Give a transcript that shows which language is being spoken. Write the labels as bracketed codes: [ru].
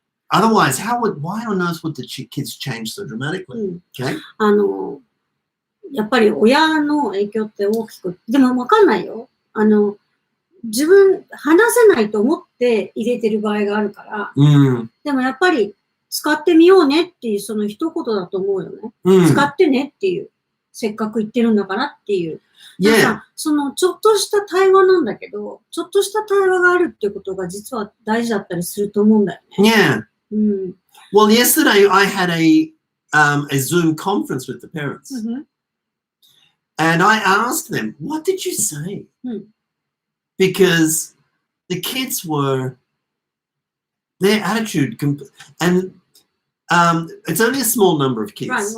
[en] Otherwise, why on earth would the kids change so dramatically? Okay. [ja] やっぱり親の影響って大きく、でもわかんないよ。自分話せないと思って入れてる場合があるから、でもやっぱり使ってみようねっていうその一言だと思うよね。使ってねっていう。せっかく行ってるんだからっていう。 [en] Yeah. [ja] なんかそのちょっとした対話なんだけど、ちょっとした対話があるっていうことが実は大事だったりすると思うんだよね。 [en] Yeah. [ja] うん。 [en] Well, yesterday I had a Zoom conference with the parents. And I asked them, what did you say? Because the kids were, their attitude, and it's only a small number of kids.